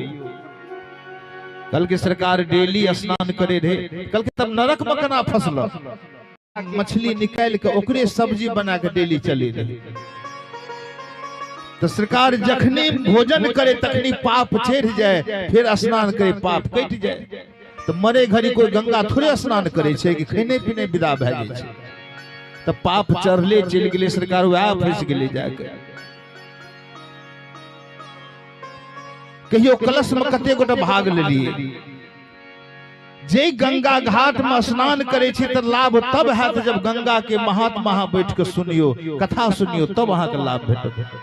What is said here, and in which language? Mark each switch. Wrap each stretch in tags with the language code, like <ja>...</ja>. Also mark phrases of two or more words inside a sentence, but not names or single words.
<mai>कल की सरकार डेली स्नान करे रहे, कल के तब नरक में केना फसल, मछली निकाल के ओकरे सब्जी बना के डेली चली रही। तो सरकार जखनी भोजन करे तखनी पाप चढ़ जाए, फिर स्नान करे पाप कट जाए। तो मरे घड़ी कोई गंगा थोड़े स्नान करे छे कि खैने पीने विदा भ जाय छे, तो पाप चढ़ले चल गेले, सरकार वह फंस गेले जाके। कहियो कलश में कते गोटे भाग लेलिए, जे गंगा घाट में स्नान करे छे तो लाभ तब हैत जब गंगा के महात्मा बैठ के सुनियो, कथा सुनियो, तब अहाँ के लाभ भेटत।</mai>